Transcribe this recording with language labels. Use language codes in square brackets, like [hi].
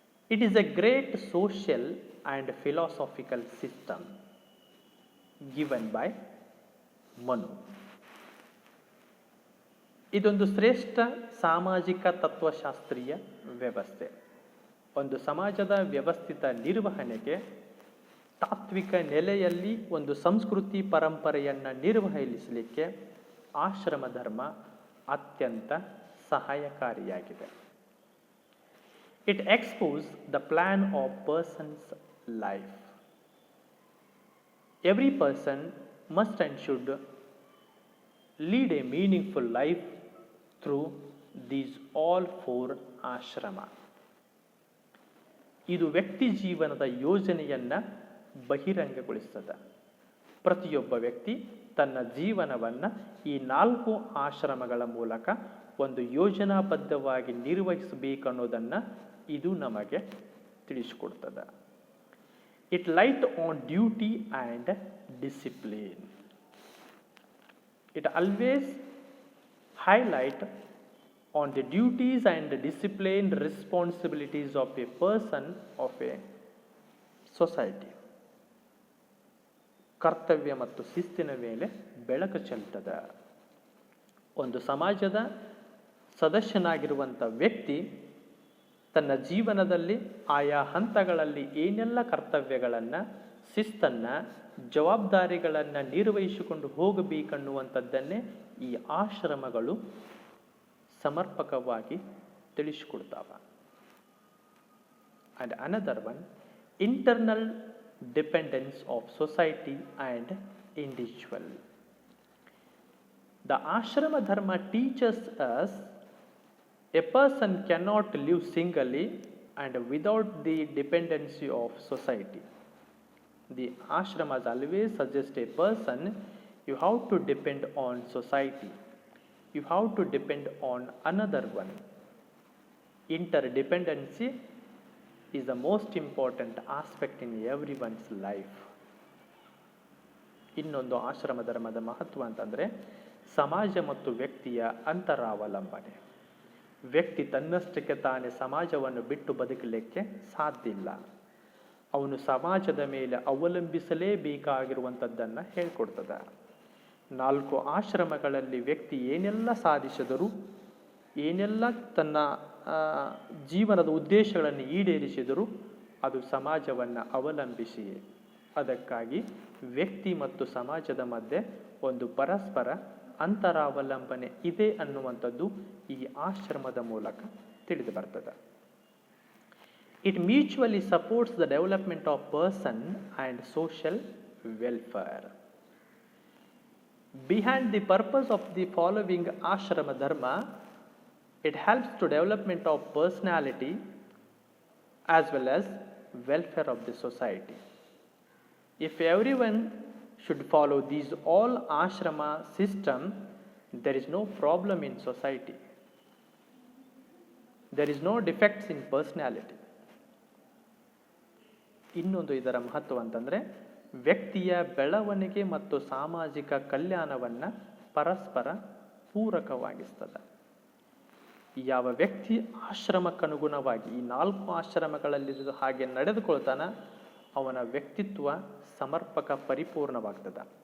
[en] It is a great social and philosophical system given by Manu. [kn] ಇದೊಂದು ಶ್ರೇಷ್ಠ ಸಾಮಾಜಿಕ ತತ್ವಶಾಸ್ತ್ರೀಯ ವ್ಯವಸ್ಥೆ. ಒಂದು ಸಮಾಜದ ವ್ಯವಸ್ಥಿತ ನಿರ್ವಹಣೆಗೆ ತಾತ್ವಿಕ ನೆಲೆಯಲ್ಲಿ ಒಂದು ಸಂಸ್ಕೃತಿ ಪರಂಪರೆಯನ್ನು ನಿರ್ವಹಿಸಲಿಕ್ಕೆ ಆಶ್ರಮ ಧರ್ಮ ಅತ್ಯಂತ ಸಹಾಯಕಾರಿಯಾಗಿದೆ. [en] It exposes the plan of person's life. Every person must and should lead a meaningful life through these all 4 ashrama. [kn] ಇದು ವ್ಯಕ್ತಿ ಜೀವನದ ಯೋಜನೆಯನ್ನು ಬಹಿರಂಗಗೊಳಿಸ್ತದೆ. ಪ್ರತಿಯೊಬ್ಬ ವ್ಯಕ್ತಿ ತನ್ನ ಜೀವನವನ್ನು ಈ 4 ಆಶ್ರಮಗಳ ಮೂಲಕ ಒಂದು ಯೋಜನಾಬದ್ಧವಾಗಿ ನಿರ್ವಹಿಸಬೇಕನ್ನೋದನ್ನು ಇದು ನಮಗೆ ತಿಳಿಸಿಕೊಡ್ತದೆ. [en] It light on duty and discipline. It always highlight on the duties and disciplined responsibilities of a person of a society. [kn] ಕರ್ತವ್ಯ ಮತ್ತು ಶಿಸ್ತಿನ ಮೇಲೆ ಬೆಳಕು ಚೆಲ್ತದೆ. ಒಂದು ಸಮಾಜದ ಸದಸ್ಯನಾಗಿರುವಂಥ ವ್ಯಕ್ತಿ ತನ್ನ ಜೀವನದಲ್ಲಿ ಆಯಾ ಹಂತಗಳಲ್ಲಿ ಏನೆಲ್ಲ ಕರ್ತವ್ಯಗಳನ್ನು, ಶಿಸ್ತನ್ನು, ಜವಾಬ್ದಾರಿಗಳನ್ನು ನಿರ್ವಹಿಸಿಕೊಂಡು ಹೋಗಬೇಕನ್ನುವಂಥದ್ದನ್ನೇ ಈ ಆಶ್ರಮಗಳು ಸಮರ್ಪಕವಾಗಿ ತಿಳಿಸಿಕೊಡ್ತಾವೆ. [en] And another one, internal dependence of society and individual. The ashrama dharma teachers us a person cannot live singly and without the dependency of society. The ashramas always suggest a person, you have to depend on society. You have to depend on another one. Interdependency is the most important aspect in everyone's life. [kn] ಇನ್ನೊಂದು ಆಶ್ರಮ ಧರ್ಮದ ಮಹತ್ವ ಅಂತಂದರೆ ಸಮಾಜ ಮತ್ತು ವ್ಯಕ್ತಿಯ ಅಂತರಾವಲಂಬನೆ. ವ್ಯಕ್ತಿ ತನ್ನಷ್ಟಕ್ಕೆ ತಾನೇ ಸಮಾಜವನ್ನು ಬಿಟ್ಟು ಬದುಕಲಿಕ್ಕೆ ಸಾಧ್ಯ ಇಲ್ಲ. ಅವನು ಸಮಾಜದ ಮೇಲೆ ಅವಲಂಬಿಸಲೇಬೇಕಾಗಿರುವಂಥದ್ದನ್ನು ಹೇಳ್ಕೊಡ್ತದೆ. 4 ಆಶ್ರಮಗಳಲ್ಲಿ ವ್ಯಕ್ತಿ ಏನೆಲ್ಲ ಸಾಧಿಸಿದರೂ, ಏನೆಲ್ಲ ತನ್ನ ಜೀವನದ ಉದ್ದೇಶಗಳನ್ನು ಈಡೇರಿಸಿದರೂ ಅದು ಸಮಾಜವನ್ನು ಅವಲಂಬಿಸಿಯೇ. ಅದಕ್ಕಾಗಿ ವ್ಯಕ್ತಿ ಮತ್ತು ಸಮಾಜದ ಮಧ್ಯೆ ಒಂದು ಪರಸ್ಪರ ಅಂತರಾವಲಂಬನೆ ಇದೆ ಅನ್ನುವಂಥದ್ದು ಈ ಆಶ್ರಮದ ಮೂಲಕ ತಿಳಿದು ಬರ್ತದೆ. [en] It mutually supports the development of person and social welfare. Behind the purpose of the following ashrama dharma, it helps to development of personality as well as welfare of the society. If everyone should follow these all ashrama system, there is no problem in society. There is no defects in personality. [kn] ಇನ್ನೊಂದು ಇದರ ಮಹತ್ವ ಅಂತಂದರೆ ವ್ಯಕ್ತಿಯ ಬೆಳವಣಿಗೆ ಮತ್ತು ಸಾಮಾಜಿಕ ಕಲ್ಯಾಣವನ್ನು ಪರಸ್ಪರ ಪೂರಕವಾಗಿಸ್ತದೆ. ಯಾವ ವ್ಯಕ್ತಿ ಆಶ್ರಮಕ್ಕನುಗುಣವಾಗಿ ಈ 4 ಆಶ್ರಮಗಳಲ್ಲಿ ಹಾಗೆ ನಡೆದುಕೊಳ್ತಾನ, ಅವನ ವ್ಯಕ್ತಿತ್ವ ಸಮರ್ಪಕ ಪರಿಪೂರ್ಣವಾಗ್ತದೆ.